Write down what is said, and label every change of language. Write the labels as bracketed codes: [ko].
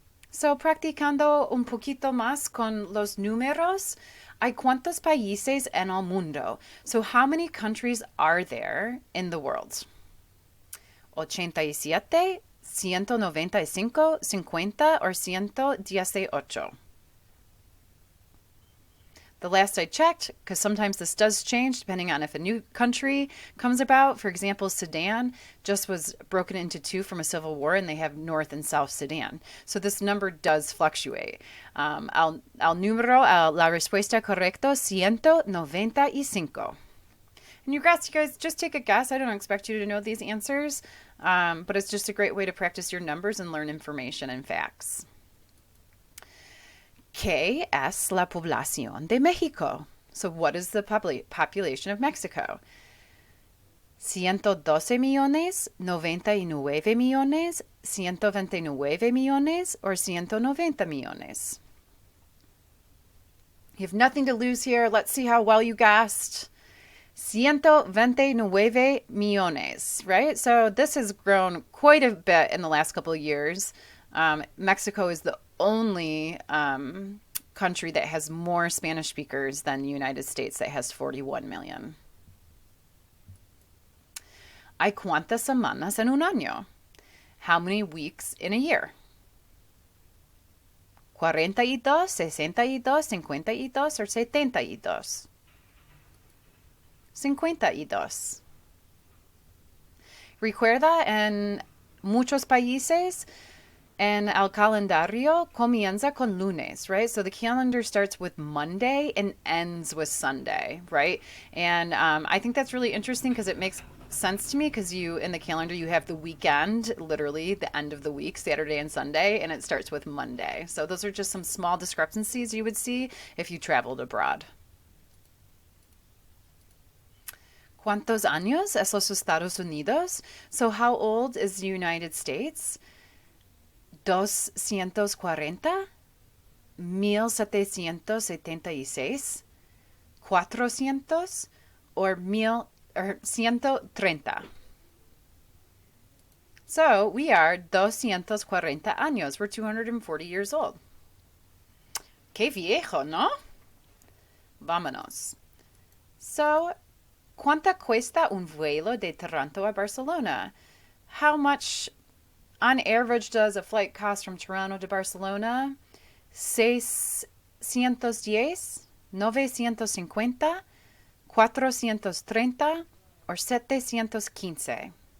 [es] So, practicando un poquito más con los números, ¿hay cuántos países en el mundo? [en] So, how many countries are there in the world? 87, 195, 50, or 118? The last I checked, because sometimes this does change depending on if a new country comes about. For example, Sudan just was broken into two from a civil war, and they have North and South Sudan. So this number does fluctuate. [es] Al número, la respuesta correcta, 195. [en] And you guys just take a guess. I don't expect you to know these answers, but it's just a great way to practice your numbers and learn information and facts. [es] ¿Qué es la población de México? [en] So what is the population of Mexico? 112 millones, 99 millones, 129 millones, or 190 millones? You have nothing to lose here. Let's see how well you guessed. 129 millones, right? So this has grown quite a bit in the last couple of years. Mexico is the only country that has more Spanish speakers than the United States, that has 41 million. [es] ¿Hay cuántas semanas en un año? [en] How many weeks in a year? 42, 62, 52 or 72? [es] 52. Recuerda, en muchos países, en el calendario comienza con lunes, [en] right? So the calendar starts with Monday and ends with Sunday, right? And I think that's really interesting because it makes sense to me, because in the calendar you have the weekend, literally the end of the week, Saturday and Sunday, and it starts with Monday. So those are just some small discrepancies you would see if you traveled abroad. [es] ¿Cuántos años es los Estados Unidos? [en] So how old is the United States? 240, 1776, 400, or 130. So we are 240 años. We're 240 years old. [es] Qué viejo, ¿no? Vámonos. So, ¿cuánto cuesta un vuelo de Toronto a Barcelona? [en] How much, on average, does a flight cost from Toronto to Barcelona? 610, 950, 430 or 715.